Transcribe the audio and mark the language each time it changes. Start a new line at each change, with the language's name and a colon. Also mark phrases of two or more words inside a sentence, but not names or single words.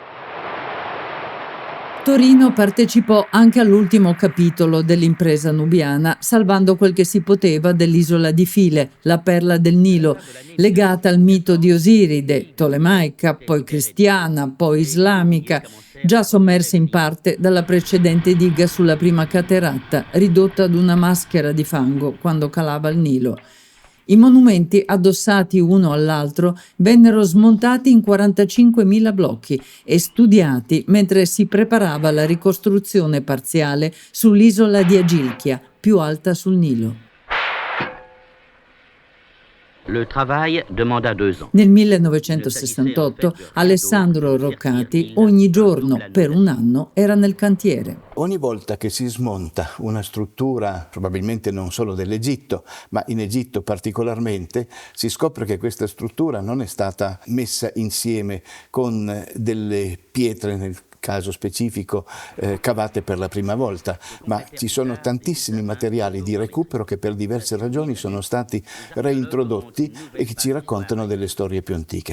Italian: Torino partecipò anche all'ultimo capitolo dell'impresa nubiana, salvando quel che si poteva dell'isola di File, la perla del Nilo, legata al mito di Osiride, tolemaica, poi cristiana, poi islamica, già sommersa in parte dalla precedente diga sulla prima cateratta, ridotta ad una maschera di fango quando calava il Nilo. I monumenti, addossati uno all'altro, vennero smontati in 45.000 blocchi e studiati mentre si preparava la ricostruzione parziale sull'isola di Agilchia, più alta sul Nilo.
French: Le travail demanda 2 ans.
Italian: Nel 1968 Alessandro Roccati ogni giorno per un anno era nel cantiere. Ogni volta che si smonta una struttura, probabilmente non solo dell'Egitto, ma in Egitto particolarmente, si scopre che questa struttura non è stata messa insieme con delle pietre, nel caso specifico cavate per la prima volta, ma ci sono tantissimi materiali di recupero che per diverse ragioni sono stati reintrodotti e che ci raccontano delle storie più antiche.